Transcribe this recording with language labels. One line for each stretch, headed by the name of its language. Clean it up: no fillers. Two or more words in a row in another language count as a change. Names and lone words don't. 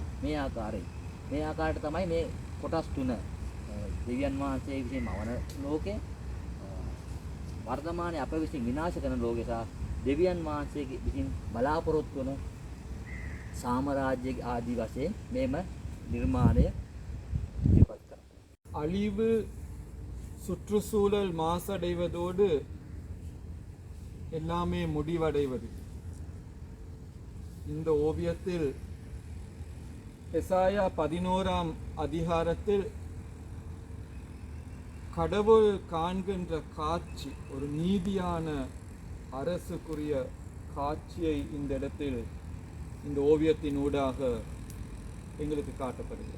Sinhala: මේ ආකාරයෙන් මේ ආකාරයට තමයි මේ කොටස් තුන දෙවියන් වහන්සේ විසින් මවන ලෝකය, වර්තමානයේ අප විසින් විනාශ කරන ලෝකය සහ දෙවියන් වහන්සේ විසින් බලාපොරොත්තු වන සාමරාජ්‍ය ආදී වශයෙන් මේම නිර්මාණය ඉදිරිපත් කරනවා.
Tamil: அழிவு, சுற்றுச்சூழல் மாசடைவதோடு எல்லாமே முடிவடைவது. இந்த ஓவியத்தில் எசாயா 11ஆம் அதிகாரத்தில் கடவுள் காண்கின்ற காட்சி, ஒரு நீதியான அரசுக்குரிய காட்சியை இந்த இடத்தில் இந்த ஓவியத்தின் ஊடாக எங்களுக்கு காட்டப்படுகிறது.